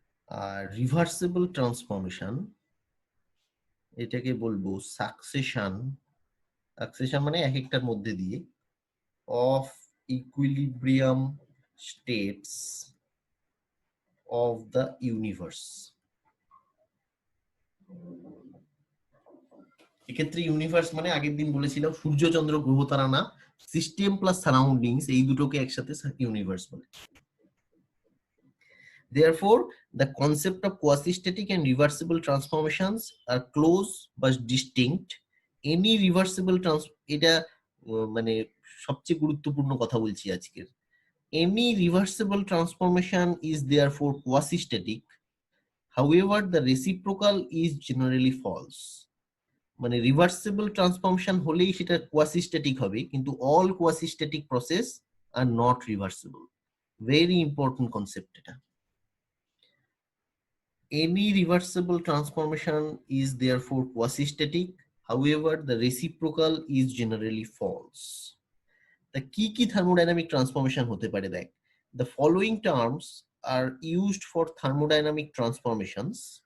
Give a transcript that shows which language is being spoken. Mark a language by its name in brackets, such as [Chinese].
[Bangla] আর reversible transformation এটাকে বলবো succession মানে এক একটার মধ্যে দিয়ে of equilibrium states of the universe. এক্ষেত্রে ইউনিভার্স মানে আগের দিন বলেছিলাম সূর্য চন্দ্র গ্রহ তারা না, সিস্টেম প্লাস সারাউন্ডিংস এই দুটোকে একসাথে ইউনিভার্স বলে। [English] Therefore, the concept of quasi-static and reversible transformations are close but distinct. Any reversible [Bangla] এটা মানে সবচেয়ে গুরুত্বপূর্ণ কথা বলছি আজকের। [English] Any reversible transformation is therefore quasi-static. However, the reciprocal is generally false. [Bangla] মানে reversible transformation হলেই সেটা quasi-static হবে, কিন্তু [English] all quasi-static process are not reversible. Very important concept [Bangla] এটা। [English] Any reversible transformation is therefore quasi-static. However, the reciprocal is generally false. [Bangla] The কি thermodynamic transformation হতে পারে দেখ। [English] The following terms are used for thermodynamic transformations.